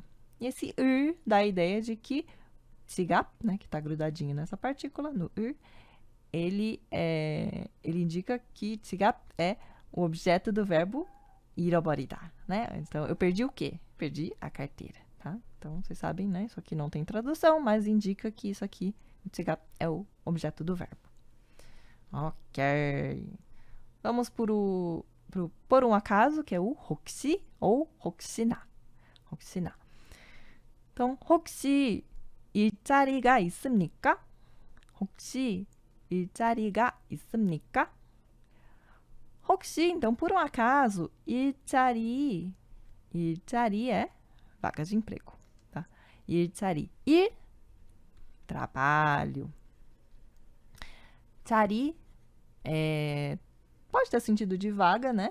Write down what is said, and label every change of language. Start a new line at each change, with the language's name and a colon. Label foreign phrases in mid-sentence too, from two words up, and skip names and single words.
Portuguese: E esse dá a ideia de que 지갑, né, que tá grudadinho nessa partícula, no ele indica que 지갑 é o objeto do verbo 잃어버리다, né? Então, eu perdi o quê? Perdi a carteira, tá? Então, vocês sabem, né? Isso aqui não tem tradução, mas indica que isso aqui, 지갑, é o objeto do verbo. Ok. Vamos por um acaso, que é o 혹시 ou 혹시나.
Korean: 혹시나. então, 혹시 일자리가 있습니까? 혹시 일자리가 있습니까? 혹시,
Portuguese: então, por um acaso, 일자리 é vaga de emprego, tá? 일자리, trabalho. 자리 pode ter sentido de vaga, né?